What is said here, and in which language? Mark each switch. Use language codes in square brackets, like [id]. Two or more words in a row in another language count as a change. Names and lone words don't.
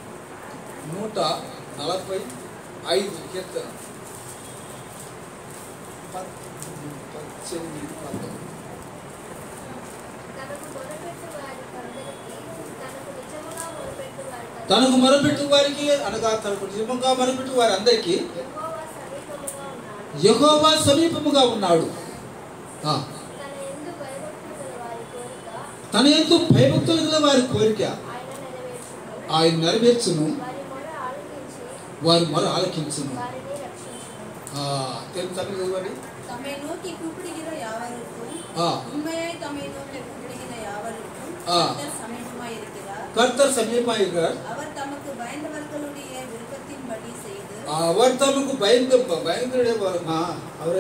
[te] 145 కీర్తన 18 తనకు మొరపెట్టు వారికి అనగా తనకు నిజముగా మొరపెట్టు వారి అందరికీ యెహోవా సమీపముగా ఉన్నాడు. తన యందు భయభక్తులు గల వారి కోరిక ఆయన నెరవేర్చును, వారి మొర ఆలకించును. [ta] தம்மை நோக்கி கூப்பிடுகிற யாவருக்கும் உண்மையாய் தம்மை நோக்கி கூப்பிடுகிற யாவருக்கும் கர்த்தர் சமீபமாய் இருக்கிறார். கர்த்தர் சமீபமாய் இருக்கிறார். அவர் தமக்கு பயந்தவர்களுடைய விருப்பத்தின்படி செய்து அவர் தமக்கு பயந்தவருடைய அவரு